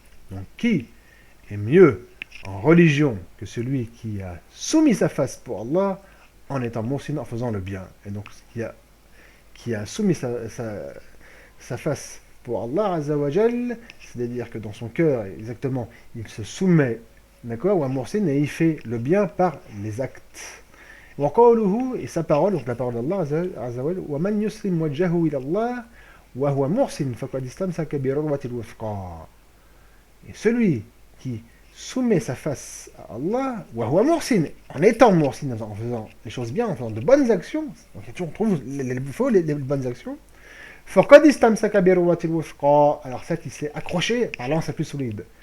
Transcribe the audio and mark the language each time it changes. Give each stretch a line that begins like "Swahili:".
French: Donc qui est mieux en religion que celui qui a soumis sa face pour Allah en étant muhsin, en faisant le bien. Et donc qui a soumis sa face pour Allah Azza wa Jal, c'est-à-dire que dans son cœur, exactement, il se soumet, d'accord, ou à muhsin, et il fait le bien par les actes. Et sa parole, donc la parole d'Allah Azza wa Jal,
Arabic: وَمَنْ يُسْلِمْ وَجْهَهُ إِلَى اللَّهِ وَهُوَ مُحْسِنٌ فَقَدِ اسْتَمْسَكَ بِعُرْوَةِ الْوُثْقَى.
French: Et celui qui soumet sa face à Allah,
Arabic: وَهُوَ مُحْسِنٌ,
French: en étant muhsin, en faisant les choses bien, en faisant de bonnes actions, donc on trouve les bonnes actions,
Arabic: فَقَدِ اسْتَمْسَكَ بِعُرْوَةِ الْوُثْقَى,
French: alors ça qui s'est accroché par l'anse la plus solide.